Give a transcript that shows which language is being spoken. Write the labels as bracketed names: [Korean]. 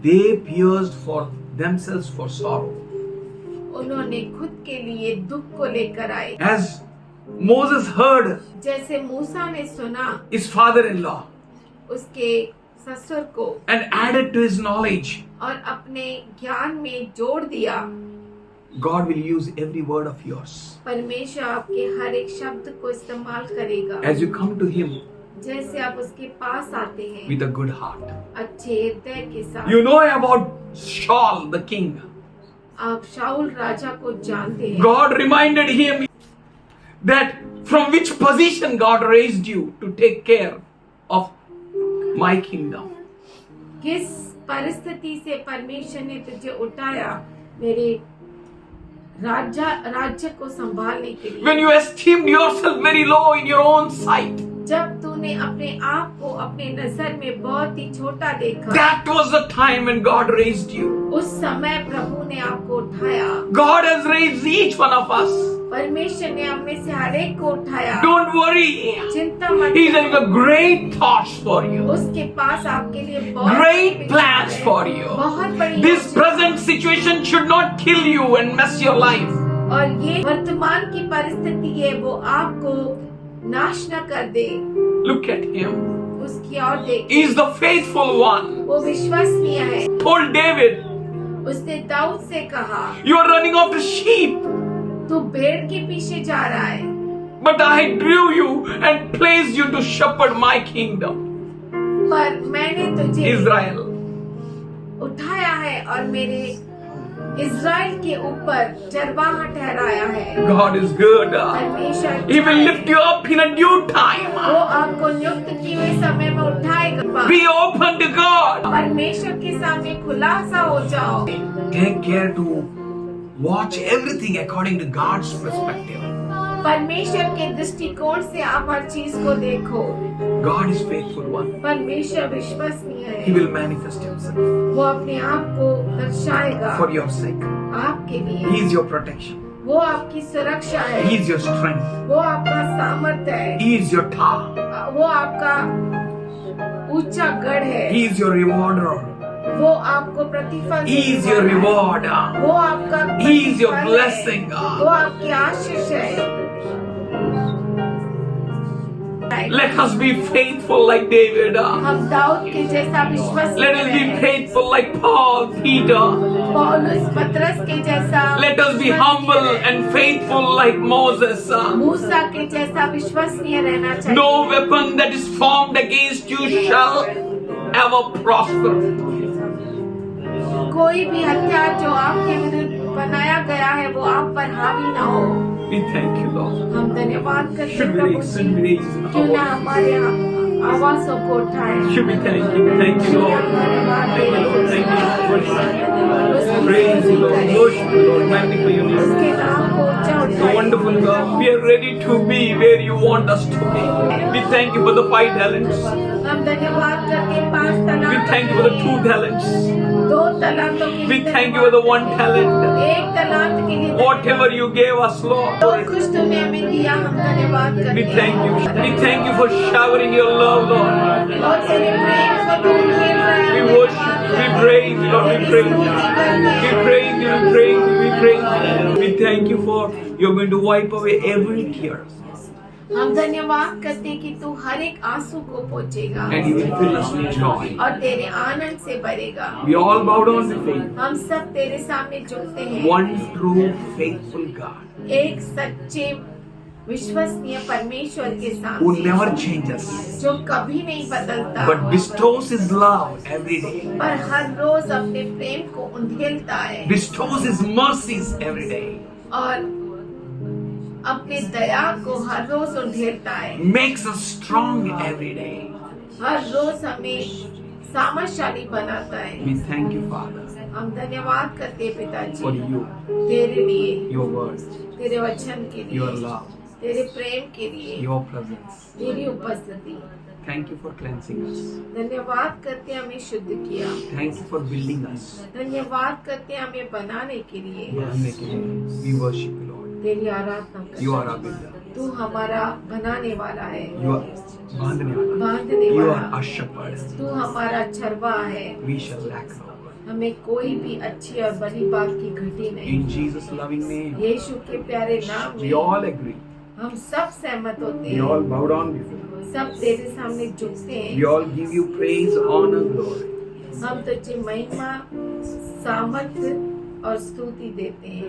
[English] They pierced for themselves for sorrow. [Hindi] उन्होंने खुद के लिए दुख को लेकर आए. [English] As Moses heard [Hindi] जैसे मूसा ने सुना [English] his father-in-law [Hindi] उसके ससुर को [English] and added to his knowledge, [Hindi] और अपने ज्ञान में जोड़ दिया. [English] God will use every word of yours. [Hindi] परमेश्वर आपके हर एक शब्द को इस्तेमाल करेगा. [English] As you come to Him [Hindi] जैसे आप उसके पास आते हैं [English] with a good heart. [Hindi] अच्छे हृदय के साथ. [English] You know about Saul the king. [Hindi] आप शाऊल राजा को जानते हैं. [English] God reminded him that from which position God raised you to take care of my kingdom. [Hindi] किस परिस्थिति से परमेश्वर ने तुझे उठाया मेरे राज्य को संभालने के लिए. [English] When you esteemed yourself very low in your own sight, [Hindi] जब तूने अपने आप को अपने नजर में बहुत ही छोटा देखा, [English] that was the time when God raised you. [Hindi] उस समय प्रभु ने आपको उठाया. [English] God has raised each one of us. [Hindi] परमेश्वर ने हम में से हर एक को उठाया. [English] Don't worry. [Hindi] चिंता मत [English] He's [Hindi] करो. [English] having a great thoughts for you. [Hindi] उसके पास आपके लिए बहुत [English] Great [Hindi] बड़ी [English] plans [Hindi] विचार है. [English] for you. [Hindi] बहुत बड़ी [English] This [Hindi] योजना. [English] present situation should not kill you and mess your life. [Hindi] और ये वर्तमान की परिस्थिति है वो आपको नाश न कर दे. [English] Look at him. [Hindi] उसकी ओर देख. [English] He is the faithful one. [Hindi] वो विश्वसनीय है. [English] Told David, [Hindi] उसने दाऊद से कहा [English] you are running after sheep. [Hindi] तू भेड़ के पीछे जा रहा है, [English] but I drew you and placed you to shepherd my kingdom, [Hindi] पर मैंने तुझे [English] Israel. [Hindi] उठाया है और मेरे इज़राइल के ऊपर चरवाहा ठहराया है। [English] God is good. [Hindi] परमेश्वर [English] He will [Hindi] अच्छा है। [English] lift you up in a due time. [Hindi] वो आपको नियुक्त किए हुए समय में उठाएगा। [English] Be open to God. [Hindi] परमेश्वर के सामने खुलासा हो जाओ। [English] Take care to watch everything according to God's perspective. [Hindi] परमेश्वर के दृष्टिकोण से आप हर चीज को देखो। [English] God is faithful one. [Hindi] परमेश्वर विश्वसनीय [English] He [Hindi] है, [English] will manifest himself [Hindi] वो अपने आप को दर्शाएगा [English] for your sake. [Hindi] आपके [English] He [Hindi] लिए। [English] is your protection. [Hindi] वो आपकी सुरक्षा है, [English] He is your strength. [Hindi] वो आपका सामर्थ्य है, [English] He is your tower. [Hindi] वो आपका ऊंचा गढ़ है, [English] He is your rewarder. [Hindi] वो आपको प्रतिफल [English] He is your [Hindi] देने वाला है। [English] reward. [Hindi] वो आपका [English] He is your [Hindi] प्रतिफल है। [English] blessing. [Hindi] वो आपकी आशीष है। [English] Let us be faithful like David. [Hindi] हम दाऊद के जैसा विश्वास [English] Let us be faithful like Paul, Peter. [Hindi] पौलुस पतरस के जैसा [English] Let us be humble and faithful like Moses. [Hindi] मूसा के जैसा विश्वसनीय रहना चाहिए। [English] No weapon that is formed against you shall ever prosper. [Hindi] कोई भी हथियार जो आपके विरुद्ध बनाया गया है वो आप पर हावी ना हो। [English] We thank you, Lord. [Hindi] हम धन्यवाद करते हैं [English] Should we [Hindi] Prabhu [English] raise, [Hindi] ji. [English] should we raise our [Hindi] क्यों ना [English] voice? [Hindi] हमारे आवाज़ों को उठाएं। [English] Should we thank you? Thank you, Lord. [Hindi] धन्यवाद [English] Thank you, Lord. Thank you. Worship. [Hindi] उसकी [English] Praise you, Lord. [Hindi] करें। [English] Worship you, Lord. Magnify your name. [Hindi] उसके नाम को ऊंचा [English] So [Hindi] उठाएं। [English] wonderful God, we are ready to be where you want us to be. We thank you for the 5 talents. [Hindi] हम धन्यवाद करते हैं 5 [English] We [Hindi] तलांत [English] thank you for the 2 talents. [Hindi] 2 तलांतों के [English] We [Hindi] लिए [English] thank you for the 1 talent. [Hindi] 1 तलांत के लिए [English] Whatever you gave us, [Hindi] जो [English] Lord. [Hindi] कुछ तुमने हमें दिया हम धन्यवाद करते [English] We [Hindi] हैं। [English] thank you. We thank you for showering your love, Lord. [Hindi] और तेरे प्रेम को तू खेल रहा है। [English] We worship you. We praise you, Lord. We praise you. We praise you. We praise you. We praise you. We thank you for you're going to wipe away every tear. [Hindi] हम धन्यवाद करते हैं कि तू हर एक आंसू को पोंछेगा [English] And you will fill us with joy. [Hindi] और तेरे आनंद से भरेगा। [English] We all bow down before you. [Hindi] हम सब तेरे सामने झुकते हैं। [English] One true faithful God [Hindi] एक सच्चे विश्वसनीय परमेश्वर के [English] who [Hindi] सामने [English] never changes [Hindi] जो कभी नहीं बदलता [English] but bestows his love every day, [Hindi] पर हर रोज अपने प्रेम को उंडेलता है [English] bestows his mercies every day, [Hindi] और अपने दया को हर रोज उंडेलता है। [English] makes us strong every day. [Hindi] हर रोज हमें सामर्थ्यशाली बनाता है। [English] We thank you, Father, [Hindi] हम धन्यवाद करते हैं पिताजी [English] for you, [Hindi] तेरे लिए, [English] your word, [Hindi] तेरे वचन के [English] your [Hindi] लिए, [English] love, [Hindi] तेरे प्रेम के लिए, [English] your presence. [Hindi] तेरी उपस्थिति। [English] Thank you for cleansing us. [Hindi] धन्यवाद करते हैं हमें शुद्ध किया। [English] Thank you for building us. [Hindi] धन्यवाद करते हैं हमें बनाने के लिए। बढ़ने के लिए. [English] We worship you, Lord. [Hindi] तेरी आराधना करते [English] You are [Hindi] हैं। [English] our builder. [Hindi] तू हमारा बनाने वाला है, [English] You are [Hindi] बांधने वाला. बांधने [English] You are [Hindi] वाला। [English] our shepherd. [Hindi] तू हमारा छरवा है। [English] We shall lack no one. [Hindi] हमें कोई भी अच्छी और बड़ी बात की घटी नहीं। [English] In Jesus' loving name, [Hindi] यीशु के प्यारे नाम [English] we [Hindi] में [English] all agree. [Hindi] हम सब सहमत होते [English] We [Hindi] हैं। [English] all bow down before you. [Hindi] सब तेरे सामने झुकते हैं। [English] We all give you praise, honor, glory. [Hindi] हम तुझे महिमा, सामर्थ्य और स्तुति देते हैं